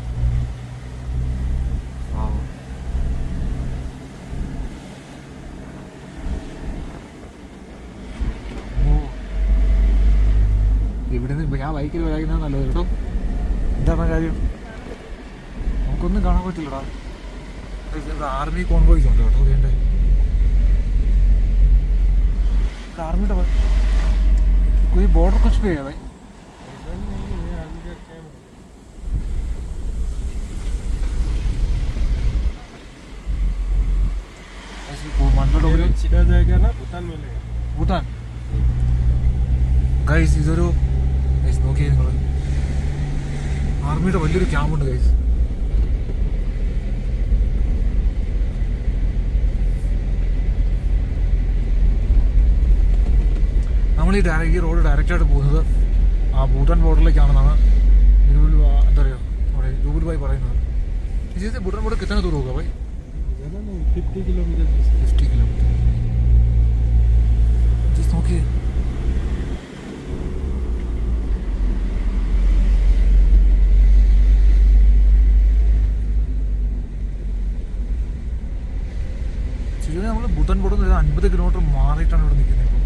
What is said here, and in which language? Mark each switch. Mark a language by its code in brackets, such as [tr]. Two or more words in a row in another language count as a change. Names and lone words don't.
[ml] ഇവിടെ നിന്ന് ഞാൻ ബൈക്കിൽ വരാക്കുന്നത് നല്ലത് കേട്ടോ. എന്താണ് കാര്യം, നമുക്കൊന്നും കാണാൻ പറ്റില്ലടാ. ആർമി കോൺവോയ്സ് ഉണ്ട് കേട്ടോ. വേണ്ടേ [hi] आर्मी कोई बॉर्डर कुछ भी है भाई? जाएगा ना भूटान में लेगा. [ml] भूटान ഗൈസ് ഇതൊരു ഗൈസ് നോക്കിയേ നിങ്ങൾ, ആർമിയുടെ വലിയൊരു ക്യാമ്പുണ്ട് ഗൈസ്. നമ്മൾ ഈ റോഡ് ഡയറക്റ്റായിട്ട് പോകുന്നത് ആ ഭൂട്ടാൻ ബോർഡറിലേക്കാണെന്നാണ് എന്താ പറയുക നമ്മുടെ രൂപൽ ഭായി പറയുന്നത്. [hi] इसी से भूटान बॉर्डर कितना दूर होगा भाई? 50 किलोमीटर. 50 किलोमीटर. [ml] जिस നോക്കിയേ ശരിക്കും നമ്മൾ ഭൂട്ടാൻ ബോർഡർ 50 കിലോമീറ്റർ മാറിയിട്ടാണ് ഇവിടെ നിൽക്കുന്നത്.